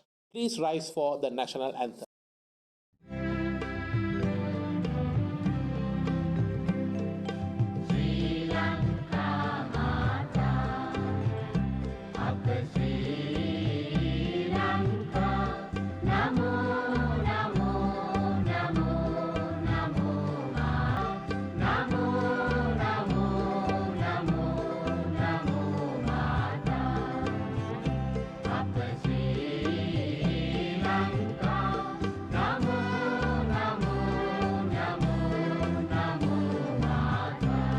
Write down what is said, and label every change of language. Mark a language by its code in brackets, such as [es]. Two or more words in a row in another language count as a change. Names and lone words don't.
[en] Please rise for the national anthem. [si] ශ්‍රී ලංකා මාතා, අක ශ්‍රී ලංකා, නමෝ නමෝ නමෝ නමෝ ම, නමෝ නමෝ නමෝ නමෝ මාතා, අක ශ්‍රී ලංකා, නමෝ නමෝ නමෝ නමෝ මාතා.